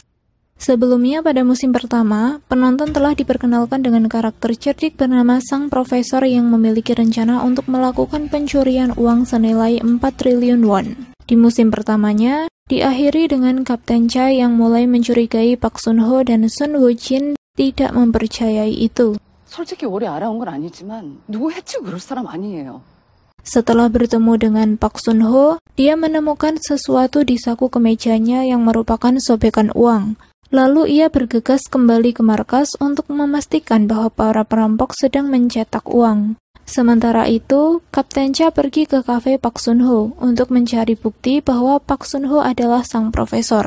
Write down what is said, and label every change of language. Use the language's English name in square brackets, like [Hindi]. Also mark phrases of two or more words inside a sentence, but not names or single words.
[Indonesian] Sebelumnya pada musim pertama, penonton telah diperkenalkan dengan karakter cerdik bernama Sang Profesor yang memiliki rencana untuk melakukan pencurian uang senilai 4 triliun won. Di musim pertamanya, diakhiri dengan Kapten Cha yang mulai mencurigai Park Sun Ho dan Sun Woo Jin tidak mempercayai itu. [Korean] 솔직히 오래 알아온 건 아니지만 누구 해치고 그럴 사람 아니에요. [Indonesian] Setelah bertemu dengan Park Sun Ho, dia menemukan sesuatu di saku kemejanya yang merupakan sobekan uang. Lalu ia bergegas kembali ke markas untuk memastikan bahwa para perampok sedang mencetak uang. Sementara itu, Kapten Cha pergi ke kafe Park Sun Ho untuk mencari bukti bahwa Park Sun Ho adalah sang profesor.